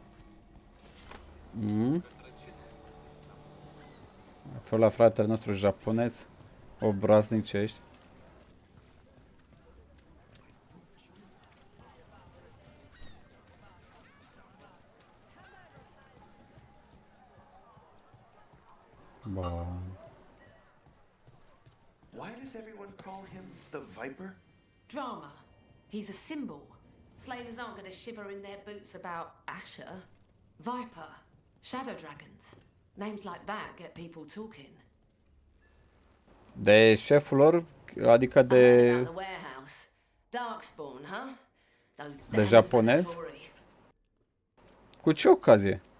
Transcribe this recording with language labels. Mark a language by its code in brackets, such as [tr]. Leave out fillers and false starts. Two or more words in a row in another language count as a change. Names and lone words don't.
[ro] Fă la fratele nostru japonez, obraznic ce ești. Bun. [en] Why does everyone call him the Viper? Drama. He's a symbol. Slavers aren't going to shiver in their boots about Asher. Viper. Shadow dragons. Names like that get people talking. [ro] De șeful lor, adică de... [en] The warehouse. Darkspawn, huh? Those [ro] De [en] damned [ro] japonez? [en] Venatori. [ro] Cu ce ocazie?